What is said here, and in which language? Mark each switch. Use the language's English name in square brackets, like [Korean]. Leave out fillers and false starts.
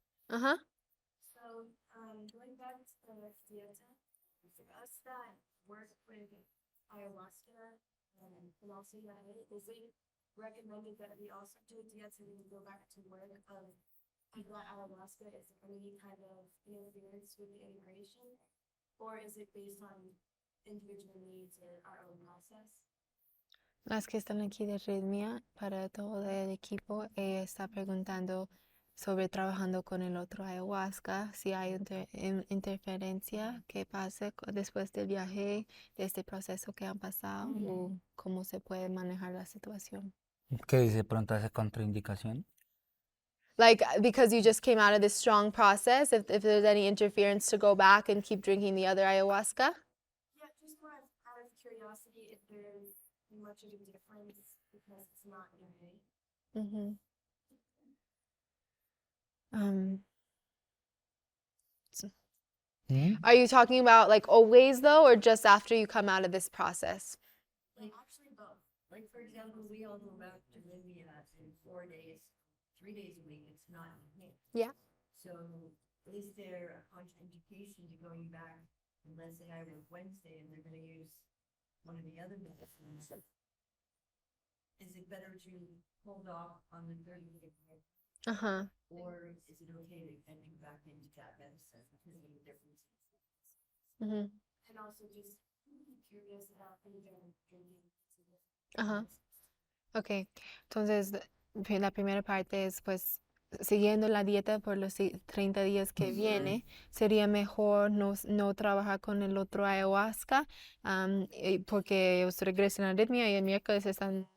[English] So, going back to the Taita, for us that work with ayahuasca and also Yahweh, is it recommended that we also do a Taita and go back to work of that ayahuasca? Is there any kind of interference with the integration? Or is it based on individual needs or our own process? [Spanish] Las que están aquí de Ritmia, para todo el equipo, ella está preguntando sobre trabajando con el otro ayahuasca, si hay interferencia que pase después del viaje, de este proceso que han pasado, o cómo se puede manejar la situación. ¿Qué dice? ¿Pronto hace contraindicación? [English] Like, because you just came out of this strong process, if there's any interference to go back and keep drinking the other ayahuasca? Yeah, just more out of curiosity if there's much of a difference because it's not Yahweh. Are you talking about like always though, or just after you come out of this process? Like actually both. Like for example, we all go back to Libya in 4 days, 3 days a week. It's not here. Yeah. So is there a contraindication to going back and let's say I work Wednesday and they're gonna use one of the other medicines? Is it better to hold off on the 30-day Uh-huh. or is it okay to enter back into that medicine because of the differences? Mm-hmm. And also just curious about drinking. Ajá. [Spanish] Ok, entonces la primera parte es pues siguiendo la dieta por los 30 días que viene, sería mejor no trabajar con el otro ayahuasca porque ellos regresan a ritmo y el miércoles están